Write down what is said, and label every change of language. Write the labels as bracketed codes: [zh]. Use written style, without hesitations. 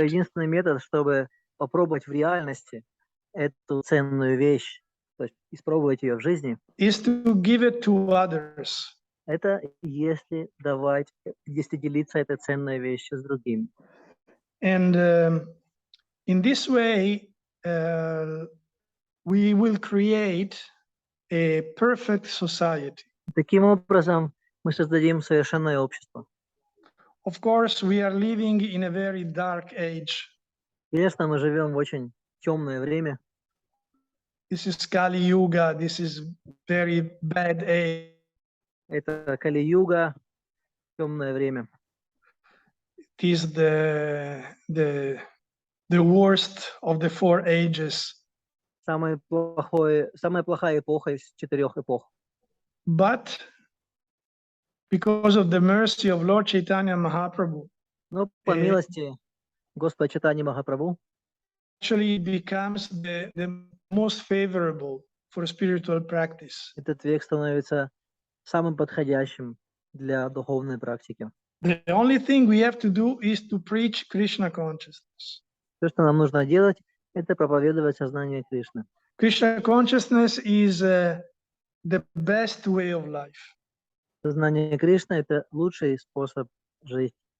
[ru] То единственный метод, чтобы попробовать в реальности эту ценную вещь, то есть испробовать ее в жизни, [en] is to give it to others. [ru] Это если делиться этой ценной вещью с другими. [en] And in this way, we will create a perfect society. [ru] Таким образом, мы создадим совершенное общество. [en] Of course, we are living in a very dark age. [ru] Конечно, мы живем в очень темное время. [en] This is Kali Yuga. This is very bad age. [ru] Это Кали-юга, темное время. [en] It is the worst of the 4 ages. [ru] Самая плохая эпоха из 4 эпох. [en] But because of the mercy of Lord Chaitanya Mahaprabhu, [ru] но по милости Господа Чайтаньи Махапрабху, [en] actually becomes the most favorable for spiritual practice. [ru] Этот век становится самым подходящим для духовной практики. [en] The only thing we have to do is to preach Krishna consciousness. [ru] Все, что нам нужно делать, это проповедовать сознание Кришны. [en] Krishna consciousness is the best way of life. [ru] Сознание Кришны – это лучший способ жить.